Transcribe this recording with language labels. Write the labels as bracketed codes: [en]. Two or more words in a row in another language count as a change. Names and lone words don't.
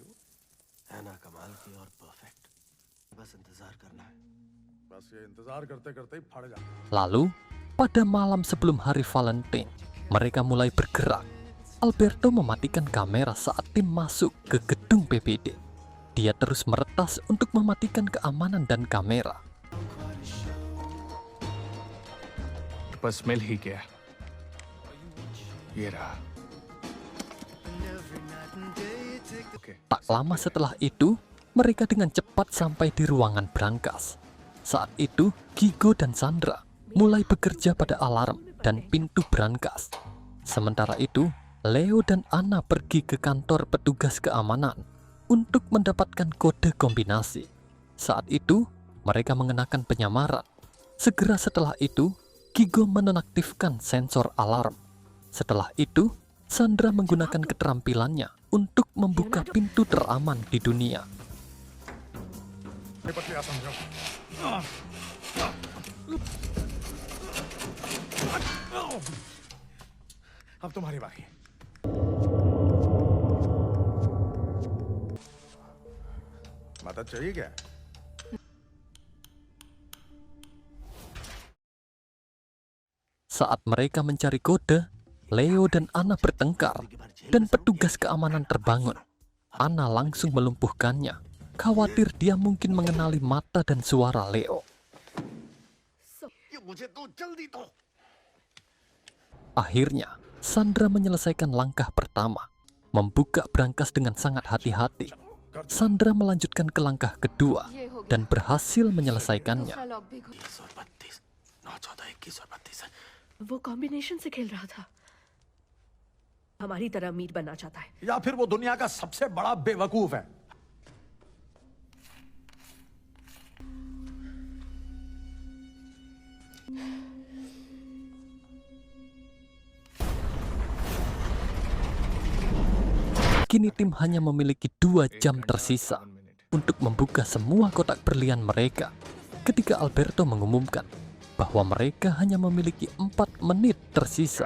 [id] Lalu, pada malam sebelum hari Valentine, mereka mulai bergerak. Alberto mematikan kamera saat tim masuk ke gedung PBD. Dia terus meretas untuk mematikan keamanan dan kamera. [hi] बस मिल ही गया ये रहा [id] Tak lama setelah itu, mereka dengan cepat sampai di ruangan brankas. Saat itu, Gigo dan Sandra mulai bekerja pada alarm dan pintu brankas. Sementara itu, Leo dan Anna pergi ke kantor petugas keamanan untuk mendapatkan kode kombinasi. Saat itu, mereka mengenakan penyamaran. Segera setelah itu, Gigo menonaktifkan sensor alarm. Setelah itu, Sandra menggunakan keterampilannya untuk membuka pintu teraman di dunia. [hi] अब तुम्हारी बारी। मदद चाहिए क्या? [id] Saat mereka mencari kode, Leo dan Anna bertengkar dan petugas keamanan terbangun. Anna langsung melumpuhkannya, khawatir dia mungkin mengenali mata dan suara Leo. Akhirnya, Sandra menyelesaikan langkah pertama, membuka brankas dengan sangat hati-hati. Sandra melanjutkan ke langkah kedua dan berhasil menyelesaikannya. [hi] वो कॉम्बिनेशन से खेल रहा था। हमारी तरह मीट बनना चाहता है। या फिर वो दुनिया का सबसे बड़ा बेवकूफ है। [id] Kini tim hanya memiliki 2 jam tersisa untuk membuka semua kotak berlian mereka ketika Alberto mengumumkan bahwa mereka hanya memiliki 4 menit tersisa.